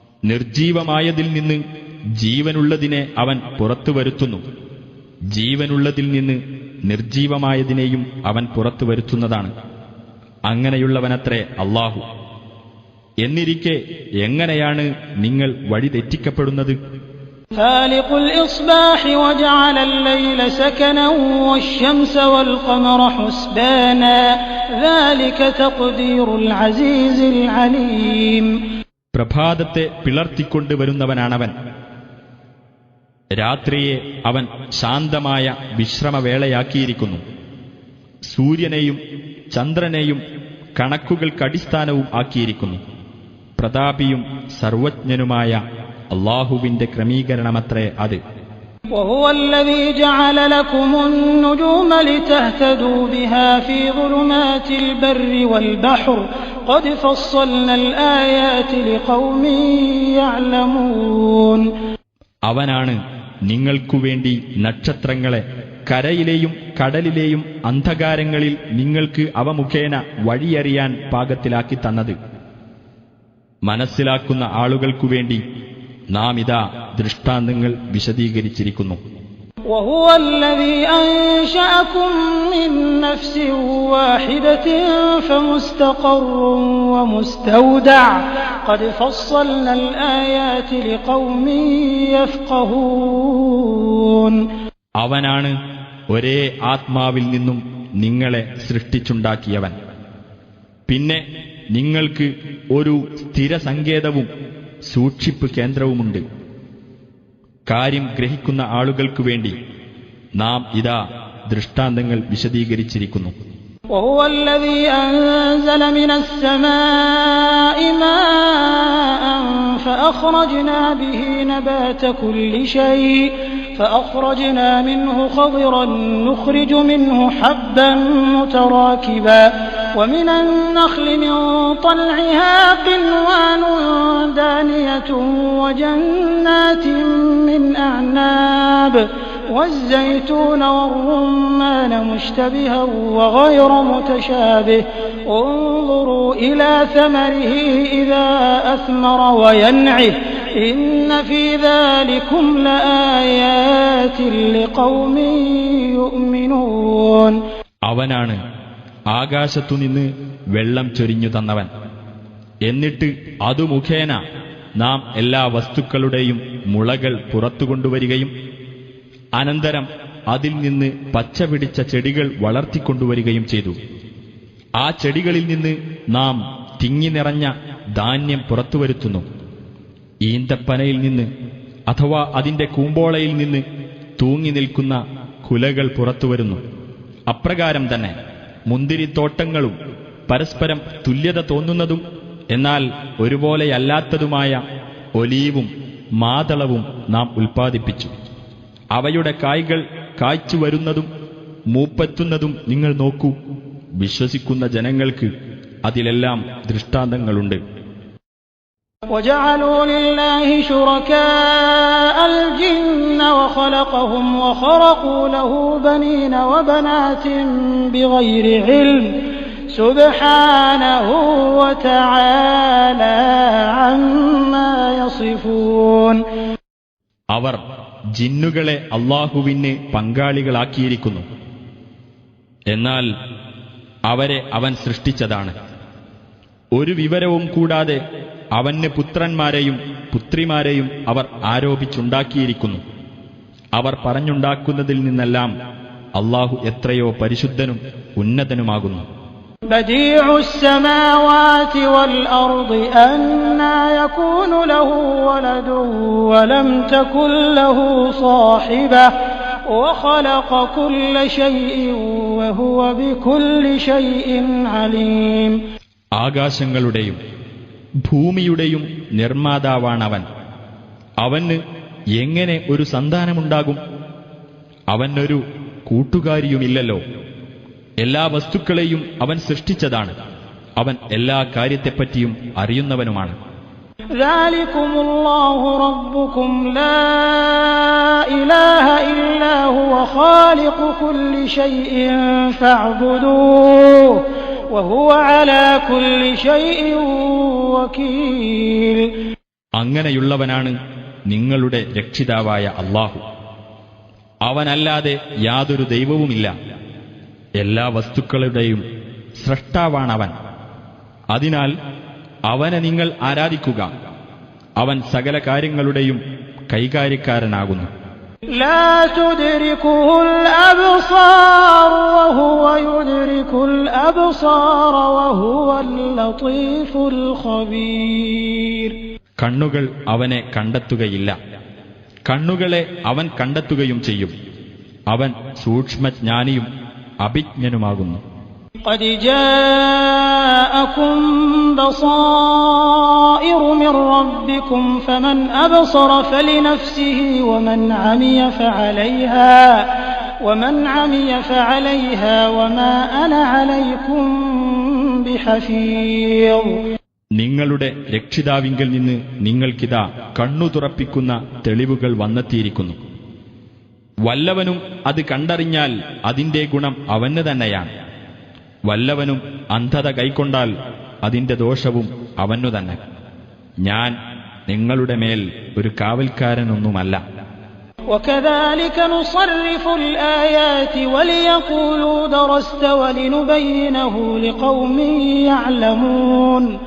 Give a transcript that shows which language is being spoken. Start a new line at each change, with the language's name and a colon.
Malayalam: നിർജീവമായതിൽ നിന്ന് ജീവനുള്ളതിനെ അവൻ പുറത്തുവരുത്തുന്നു. ജീവനുള്ളതിൽ നിന്ന് നിർജീവമായതിനെയും അവൻ പുറത്തുവരുത്തുന്നതാണ്. അങ്ങനെയുള്ളവനത്രേ അല്ലാഹു. എന്നിരിക്കെ എങ്ങനെയാണ് നിങ്ങൾ വഴി തെറ്റിക്കപ്പെടുന്നത്?
Arabic: فالق الإصباح وجعل الليل سكنا والشمس والقمر حسبانا ذلك تقدير العزيز العليم.
Malayalam: പ്രഭാതത്തെ പിളർത്തിക്കൊണ്ടുവരുന്നവനാണവൻ. രാത്രിയെ അവൻ ശാന്തമായ വിശ്രമവേളയാക്കിയിരിക്കുന്നു. സൂര്യനെയും ചന്ദ്രനെയും കണക്കുകൾക്കടിസ്ഥാനവും ആക്കിയിരിക്കുന്നു. പ്രതാപിയും സർവജ്ഞനുമായ അല്ലാഹുവിന്റെ ക്രമീകരണമത്രേ അത്.
Arabic: وهو الذي جعل لكم النجوم لتهتدوا بها في ظلمات البر والبحر قد فصلنا الآيات لقوم يعلمون.
Malayalam: അവനാണ് നിങ്ങൾക്കുവേണ്ടി നക്ഷത്രങ്ങളെ കരയിലെയും കടലിലെയും അന്ധകാരങ്ങളിൽ നിങ്ങൾക്ക് അവ മുഖേന വഴിയറിയാൻ പാകത്തിലാക്കി തന്നത്. മനസ്സിലാക്കുന്ന ആളുകൾക്കുവേണ്ടി നാം ഇതാ ദൃഷ്ടാന്തങ്ങൾ വിശദീകരിച്ചിരിക്കുന്നു.
Arabic: وهو الذي أنشأكم من نفس واحدة فمستقر ومستودع قد فصلنا الآيات لقوم يفقهون.
Malayalam: അവനാണ് ഒരേ ആത്മാവിൽ നിന്നും നിങ്ങളെ സൃഷ്ടിച്ചുണ്ടാക്കിയവൻ. പിന്നെ നിങ്ങൾക്ക് ഒരു സ്ഥിരസങ്കേതവും സൂക്ഷിപ്പ് കേന്ദ്രവുമുണ്ട്. കാര്യം ഗ്രഹിക്കുന്ന ആളുകൾക്കു വേണ്ടി നാം ഇതാ ദൃഷ്ടാന്തങ്ങൾ വിശദീകരിച്ചിരിക്കുന്നു.
Arabic: وهو الذي أنزل من السماء ماء فأخرجنا به نبات كل شيء فأخرجنا منه خضرا نخرج منه حبا متراكبا ومن النخل من طلعها قنوان دانية وجنات من أعناب والزيتون والرمان مشتبها وغير متشابه انظروا إلى ثمره إذا أثمر وينعه إن في ذلكم لآيات لقوم يؤمنون.
Malayalam: അവനാണ് ആകാശത്തുനിന്ന് വെള്ളം ചൊരിഞ്ഞു തന്നവൻ. എന്നിട്ട് അതു മുഖേന നാം എല്ലാ വസ്തുക്കളുടെയും മുളകൾ പുറത്തുകൊണ്ടുവരികയും അനന്തരം അതിൽ നിന്ന് പച്ച പിടിച്ച ചെടികൾ വളർത്തിക്കൊണ്ടുവരികയും ചെയ്തു. ആ ചെടികളിൽ നിന്ന് നാം തിങ്ങി നിറഞ്ഞ ധാന്യം പുറത്തുവരുത്തുന്നു. ഈന്തപ്പനയിൽ നിന്ന് അഥവാ അതിന്റെ കൂമ്പോളയിൽ നിന്ന് തൂങ്ങി നിൽക്കുന്ന കുലകൾ പുറത്തുവരുന്നു. അപ്രകാരം തന്നെ മുന്തിരിത്തോട്ടങ്ങളും പരസ്പരം തുല്യത തോന്നുന്നതും എന്നാൽ ഒരുപോലെയല്ലാത്തതുമായ ഒലീവും മാതളവും നാം ഉൽപ്പാദിപ്പിച്ചു. അവയുടെ കായ്കൾ കായ്ച്ചു വരുന്നതും മൂപ്പെത്തുന്നതും നിങ്ങൾ നോക്കൂ. വിശ്വസിക്കുന്ന ജനങ്ങൾക്ക് അതിലെല്ലാം ദൃഷ്ടാന്തങ്ങളുണ്ട്.
Arabic: وجعلوا لله شركاء الجن وخلقهم وخرقوا له بنين وبنات بغير علم سبحانه وتعالى عما يصفون.
Malayalam: അവർ ജിന്നുകളെ അല്ലാഹുവിന് പങ്കാളികളാക്കിയിരിക്കുന്നു. എന്നാൽ അവരെ അവൻ സൃഷ്ടിച്ചതാണ്. ഒരു വിവരവും കൂടാതെ അവന് പുത്രന്മാരെയും പുത്രിമാരെയും അവർ ആരോപിച്ചുണ്ടാക്കിയിരിക്കുന്നു. അവർ പറഞ്ഞുണ്ടാക്കുന്നതിൽ നിന്നെല്ലാം അല്ലാഹു എത്രയോ പരിശുദ്ധനും ഉന്നതനുമാകുന്നു.
Arabic: بديع السماوات والأرض أنى يكون له ولد ولم تكن له صاحبة وخلق كل شيء وهو بكل شيء عليم.
Malayalam: ആകാശങ്ങളുടെയും ഭൂമിയുടെയും നിർമ്മാതാവാണവൻ. അവന് എങ്ങനെ ഒരു സന്താനമുണ്ടാകും? അവനൊരു കൂട്ടുകാരിയുമില്ലല്ലോ. എല്ലാ വസ്തുക്കളെയും അവൻ സൃഷ്ടിച്ചതാണ്. അവൻ എല്ലാ കാര്യത്തെപ്പറ്റിയും അറിയുന്നവനുമാണ്.
Arabic: ذلكم الله ربكم لا إله إلا هو خالق كل شيء فاعبدوه وهو على كل شيء وكيل.
Malayalam: അങ്ങനെയുള്ളവനാണ് നിങ്ങളുടെ രക്ഷിതാവായ അല്ലാഹു. അവനല്ലാതെ യാതൊരു ദൈവവുമില്ല. എല്ലാ വസ്തുക്കളുടെയും സ്രഷ്ടാവാണവൻ. അതിനാൽ അവനെ നിങ്ങൾ ആരാധിക്കുക. അവൻ സകല കാര്യങ്ങളുടെയും കൈകാര്യക്കാരനാകുന്നു.
Arabic: لا تدركه الأبصار وهو يدرك الأبصار وهو اللطيف الخبير.
Malayalam: കണ്ണുകൾ അവനെ കണ്ടെത്തുകയില്ല, കണ്ണുകളെ അവൻ കണ്ടെത്തുകയും ചെയ്യും. അവൻ സൂക്ഷ്മജ്ഞാനിയും അഭിജ്ഞനുമാകുന്നു.
Arabic: قد جاءكم بصائر من ربكم فمن أبصر فلنفسه ومن عمي فعليها وما أنا عليكم بحفيظ.
Malayalam: നിങ്ങളുടെ രക്ഷിതാവിങ്കൽ നിന്ന് നിങ്ങൾക്കിതാ കണ്ണു തുറപ്പിക്കുന്ന തെളിവുകൾ വന്നെത്തിയിരിക്കുന്നു. വല്ലവനും അത് കണ്ടറിഞ്ഞാൽ അതിന്റെ ഗുണം അവന് തന്നെയാണ്. വല്ലവനും അന്ധത കൈക്കൊണ്ടാൽ അതിന്റെ ദോഷവും അവനു തന്നെ. ഞാൻ നിങ്ങളുടെ മേൽ ഒരു കാവൽക്കാരനൊന്നുമല്ല.
Arabic: وكذلك نصرف الآيات وليقولوا درست ولنبينه لقوم يعلمون.